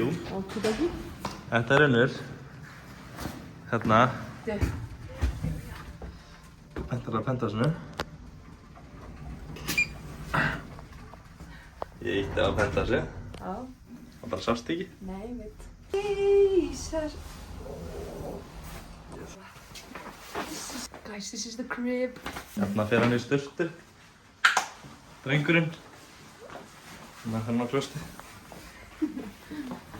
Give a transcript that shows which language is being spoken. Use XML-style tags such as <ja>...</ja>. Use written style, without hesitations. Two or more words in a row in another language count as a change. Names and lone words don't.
<is>Þetta er önnur. Hérna. Þetta er að pentasinu. Ég ítti á pentasi. Það bara sást ekki. Nei, veit.</is> <en>Jesus. Guys, this is the crib.</en> <is>Hérna fer hann í sturtu. Drengurinn. Hérna fer hann á klósti.</is>